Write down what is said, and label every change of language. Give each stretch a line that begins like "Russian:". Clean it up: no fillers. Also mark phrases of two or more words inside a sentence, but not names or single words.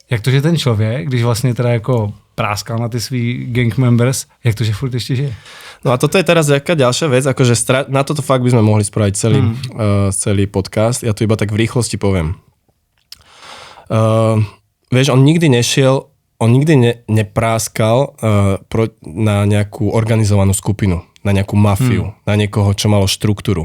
Czech: Jak to, že ten člověk, když vlastně teda jako práskal na ty svý
English: gang members,
Czech: jak to, že furt ještě žije?
Slovak: No a toto je teraz jaká ďalšia vec, akože na toto fakt by sme mohli spraviť celý podcast. Ja to iba tak v rýchlosti poviem. Vieš, on nikdy nepráskal na nejakú organizovanú skupinu, na nejakú mafiu, na niekoho, čo malo štruktúru.